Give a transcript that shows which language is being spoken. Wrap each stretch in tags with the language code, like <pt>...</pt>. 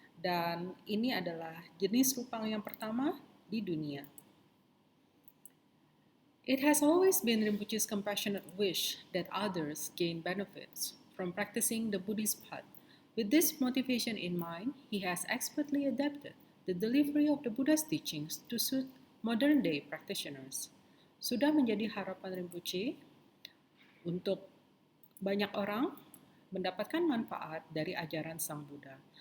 <id>Dan ini adalah jenis rupang yang pertama di dunia.</id> <en>It has always been Rinpoche's compassionate wish that others gain benefits from practicing the Buddhist path. With this motivation in mind, he has expertly adapted the delivery of the Buddha's teachings to suit modern-day practitioners.</en> <id>Sudah menjadi harapan Rinpoche untuk banyak orang mendapatkan manfaat dari ajaran Sang Buddha.</id>